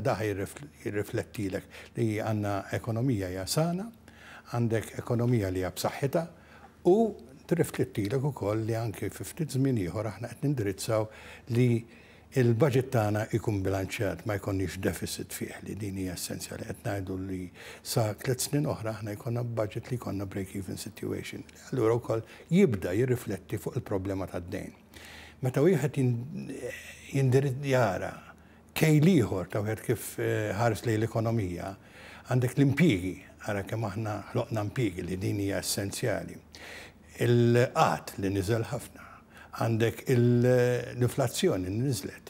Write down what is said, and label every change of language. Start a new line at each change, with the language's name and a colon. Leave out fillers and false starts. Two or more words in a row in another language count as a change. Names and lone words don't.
Maltese: Da jirriflettilek li għandna ekonomija hija sana, għandek ekonomija li hija b'saħħitha u tirriflettilek ukoll li anke fi ftit żmien ieħor aħna qed nindirizzaw li il-budget tagħna ikun bilanċjat ma jkollniex deficit fih li din hija essenzjali. Qed ngħidu li sa 3 snin oħra aħna jkollna budget li jkollna
English: break-even situation.
Maltese: Allura wkoll jibda jirrifletti fuq il-problema tad-dejn. Meta wieħed jara kejl ieħor ta' wieħed kif ħares lejn l-ekonomija, għandek l-impjiegi, ara kemm aħna ħloqna impjiegi li din hija essenzjali. Il-qatt li niżel ħafna, għandek l-inflazzjoni li niżlet.